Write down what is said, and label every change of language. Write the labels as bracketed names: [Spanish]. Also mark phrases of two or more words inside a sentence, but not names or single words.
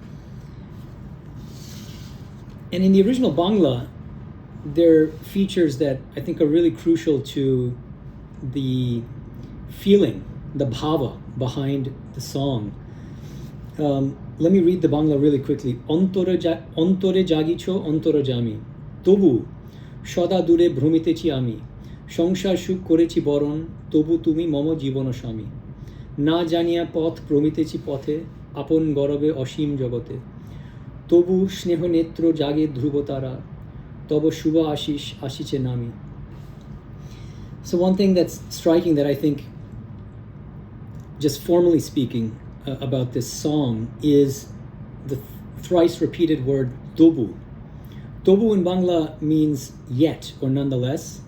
[English] And in the original Bangla, there are features that I think are really crucial to the feeling, the bhava behind the song. Let me read the Bangla really quickly. [Bangla] অন্তরে জাগিছ অন্তর যামী, তবু সদা দূরে ভ্রমিতেছি আমি, সংসার সুখ করেছি বরণ, তবু তুমি মম জীবন স্বামী, না জানিয়া পথ প্রমিতেছি পথে, আপন গরবে অসীম জগতে, তবু স্নেহ নেত্র জাগে ধ্রুব তারা, তব শুভ আশিস আসিছে নামি. [English] So one thing that's striking that I think, just formally speaking, about this song is the thrice repeated word tobu. Tobu in Bangla means yet or nonetheless.